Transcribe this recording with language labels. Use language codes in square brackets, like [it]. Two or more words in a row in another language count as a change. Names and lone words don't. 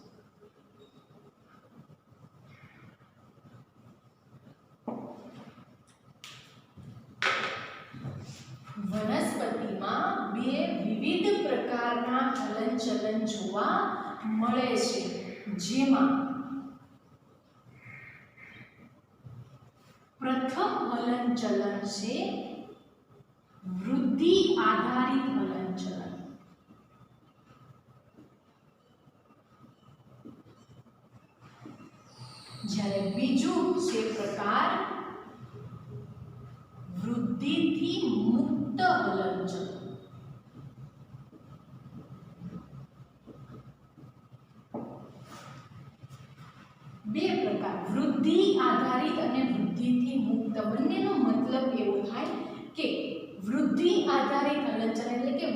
[gu] વનસ્પતિ મેં બે વિવિધ પ્રકારના હલનચલન જોવા મળે છે, જેમાં પ્રથમ હલનચલન છે વૃદ્ધિ આધારિત હલનચલન। જ્યારે બીજું છે પ્રકાર વૃદ્ધિથી મુક્ત હલનચલન। બે પ્રકાર વૃદ્ધિ આધારિત અને વૃદ્ધિથી મુક્ત, બંનેનો મતલબ એવો થાય કે વૃદ્ધિ આધારિત હલનચલન એટલે કે